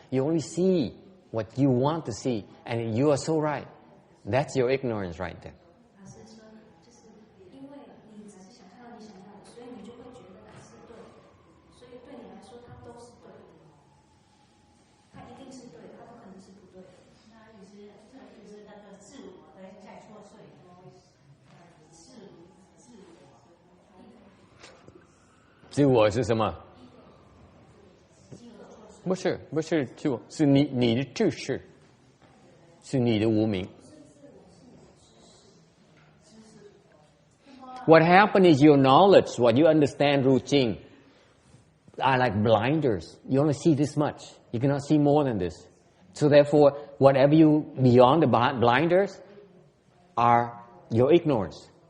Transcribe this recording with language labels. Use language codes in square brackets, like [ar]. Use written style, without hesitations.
[en] You only see what you want to see, and you are so right. That's your ignorance right there. [zh] 老师说，就是因为你只是想看到你想要的，所以你就会觉得它是对的，所以对你来说它都是对的，它一定是对的，它不可能是不对的。那就是那个自我在作祟，自我是什么？不是自我，是你的知识，是你的无明。 [en] What happened is your knowledge, what you understand routine, are like blinders. You only see this much. You cannot see more than this. So therefore, whatever you beyond the blinders are your ignorance.